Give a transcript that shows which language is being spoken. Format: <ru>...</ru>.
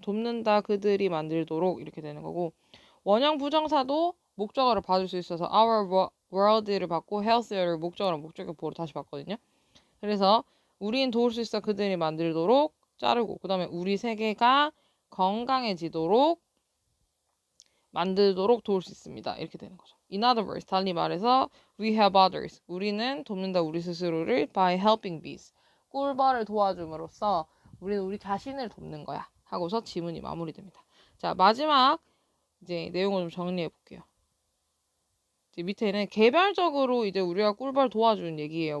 <ko>돕는다 그들이 만들도록 이렇게 되는 거고 원형 부정사도 목적어를 받을 수 있어서</ko> <en>our world</en> <ko>를 받고 healthier를 목적격 보어로 다시 받거든요. 그래서 우린 도울 수 있어 그들이 만들도록 자르고 그 다음에 우리 세계가 건강해지도록 만들도록 도울 수 있습니다. 이렇게 되는 거죠.</ko> <en>In other words,</en> <ko>달리 말해서</ko> <en>we help others.</en> <ko>우리는 돕는다 우리 스스로를</ko> <en>by helping bees.</en> <ko>꿀벌을 도와줌으로써 우리는 우리 자신을 돕는 거야. 하고서 지문이 마무리됩니다. 자, 마지막 이제 내용을 좀 정리해 볼게요. 이제 밑에는 개별적으로 이제 우리가 꿀벌 도와주는 얘기예요.</ko>